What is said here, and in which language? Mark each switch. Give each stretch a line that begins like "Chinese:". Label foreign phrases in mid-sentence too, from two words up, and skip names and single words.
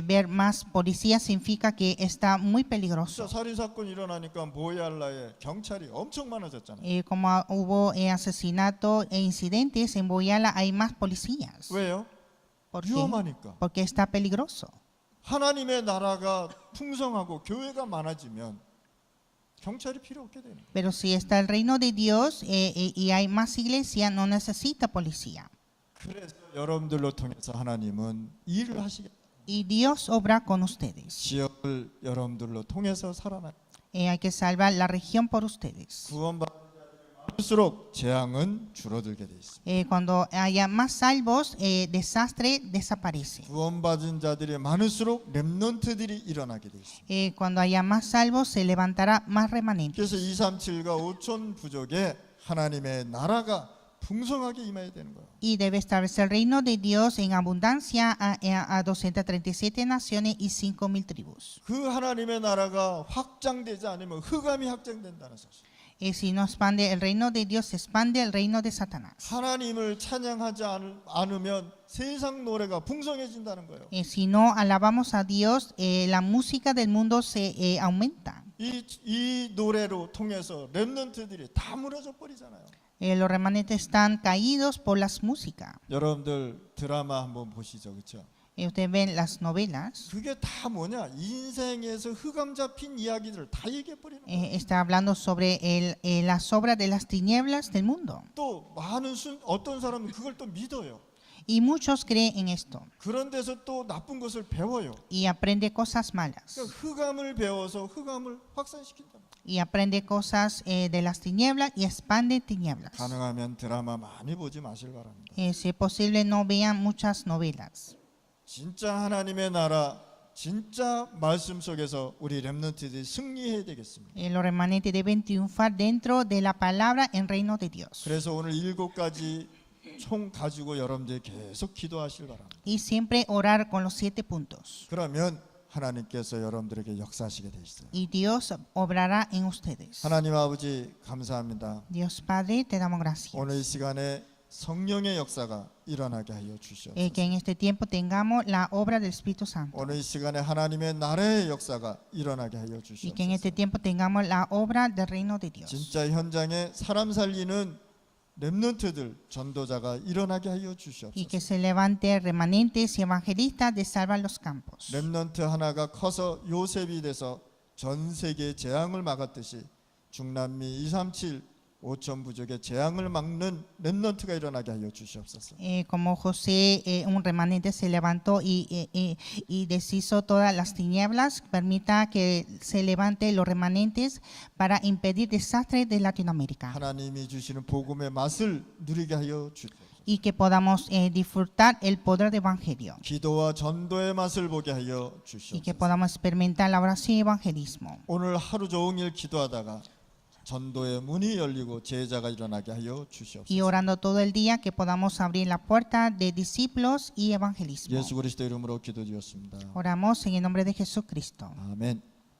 Spanish: Ver más policías significa que está muy peligroso.
Korean: 진짜 살인 사건이 일어나니까 보얄라에 경찰이 엄청 많아졌잖아요.
Spanish: Como hubo asesinato e incidentes en Boyala, hay más policías.
Korean: 왜요?
Spanish: ¿Por qué?
Korean: 위험하니까.
Spanish: Porque está peligroso.
Korean: 하나님의 나라가 풍성하고 교회가 많아지면 경찰이 필요 없게 되는 거예요.
Spanish: Pero si está el reino de Dios y hay más iglesia, no necesita policía.
Korean: 그래서 여러분들로 통해서 하나님은 일을 하시겠다.
Spanish: Y Dios obra con ustedes.
Korean: 지역을 여러분들로 통해서 살아나.
Spanish: Hay que salvar la región por ustedes.
Korean: 구원받는 자들이 많을수록 재앙은 줄어들게 돼 있습니다.
Spanish: Cuando haya más salvos, desastre desaparece.
Korean: 구원받은 자들이 많을수록 렘넌트들이 일어나게 돼 있습니다.
Spanish: Cuando haya más salvos, se levantará más remanentes.
Korean: 그래서 237과 5천 부족에 하나님의 나라가 풍성하게 임해야 되는 거예요.
Spanish: Y debe establecer el reino de Dios en abundancia a 237 naciones y 5,000 tribus.
Korean: 그 하나님의 나라가 확장되지 않으면 흑암이 확장된다는 사실.
Spanish: Si no expande el reino de Dios, se expande el reino de Satanás.
Korean: 하나님을 찬양하지 않으면 세상 노래가 풍성해진다는 거예요.
Spanish: Si no alabamos a Dios, la música del mundo se aumenta.
Korean: 이 노래로 통해서 렘넌트들이 다 무너져 버리잖아요.
Spanish: Los remanentes están caídos por las músicas.
Korean: 여러분들 드라마 한번 보시죠, 그렇죠?
Spanish: Ustedes ven las novelas.
Korean: 그게 다 뭐냐? 인생에서 흑암 잡힌 이야기들을 다 얘기해 버리는 거예요.
Spanish: Está hablando sobre las obras de las tinieblas del mundo.
Korean: 또 많은 어떤 사람은 그걸 또 믿어요.
Spanish: Y muchos creen en esto.
Korean: 그런 데서 또 나쁜 것을 배워요.
Spanish: Y aprende cosas malas.
Korean: 그러니까 흑암을 배워서 흑암을 확산시킨다.
Spanish: Y aprende cosas de las tinieblas y expande tinieblas.
Korean: 가능하면 드라마 많이 보지 마실 바랍니다.
Spanish: Si es posible, no vean muchas novelas.
Korean: 진짜 하나님의 나라, 진짜 말씀 속에서 우리 렘넌트들이 승리해야 되겠습니다.
Spanish: Los remanentes deben triunfar dentro de la palabra en reino de Dios.
Korean: 그래서 오늘 7가지 총 가지고 여러분들이 계속 기도하실 바랍니다.
Spanish: Y siempre orar con los 7 puntos.
Korean: 그러면 하나님께서 여러분들에게 역사하시게 돼 있어요.
Spanish: Y Dios obrará en ustedes.
Korean: 하나님 아버지 감사합니다.
Spanish: Dios Padre, te damos gracias.
Korean: 오늘 이 시간에 성령의 역사가 일어나게 하여 주시옵소서.
Spanish: Que en este tiempo tengamos la obra del Espíritu Santo.
Korean: 오늘 이 시간에 하나님의 나라의 역사가 일어나게 하여
Spanish: Y que en
Korean: 주시옵소서.
Spanish: este tiempo tengamos la obra del reino de Dios.
Korean: 진짜 현장에 사람 살리는 렘넌트들 전도자가 일어나게 하여
Spanish: y
Korean: 주시옵소서.
Spanish: que se levante remanentes y evangelistas de Salva los Campos.
Korean: 렘넌트 하나가 커서 요셉이 돼서 전 세계 재앙을 막았듯이 중남미 237 5천 부족의 재앙을 막는 렘넌트가 일어나게 하여 주시옵소서.
Spanish: Como José, un remanente se levantó y deshizo todas las tinieblas, permita que se levante los remanentes para impedir desastres de Latinoamérica
Korean: 하나님이 주시는 복음의 맛을 누리게 하여 주옵소서.
Spanish: y que podamos disfrutar el poder del Evangelio
Korean: 기도와 전도의 맛을 보게 하여
Spanish: y que
Korean: 주시옵소서.
Spanish: podamos experimentar la oración y evangelismo.
Korean: 오늘 하루 종일 기도하다가 전도의 문이 열리고 제자가 일어나게 하여
Spanish: Y
Korean: 주시옵소서.
Spanish: orando todo el día que podamos abrir la puerta de discípulos y evangelismo.
Korean: 예수 그리스도 이름으로 기도드렸습니다.
Spanish: Oramos en el nombre de Jesucristo.
Korean: 아멘.